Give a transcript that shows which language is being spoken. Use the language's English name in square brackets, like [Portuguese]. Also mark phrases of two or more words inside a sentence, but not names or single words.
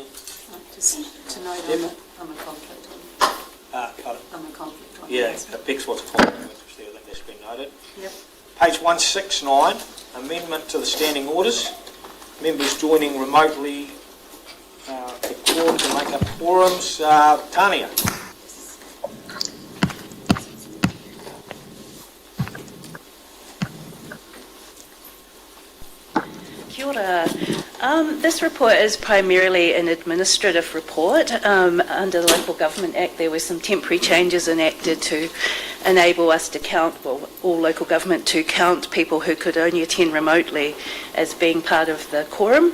[English] Just to note, I'm a conflict on. Pardon? I'm a conflict on. Yeah, Bex was a conflict of interest there. I think that's been noted. Yep. Page 169, amendment to the standing orders. Members joining remotely to make up quorums. Tania. [Māori] Kia ora. [English] This report is primarily an administrative report. Under the Local Government Act, there were some temporary changes enacted to enable us to count, well, all local government to count people who could only attend remotely as being part of the quorum.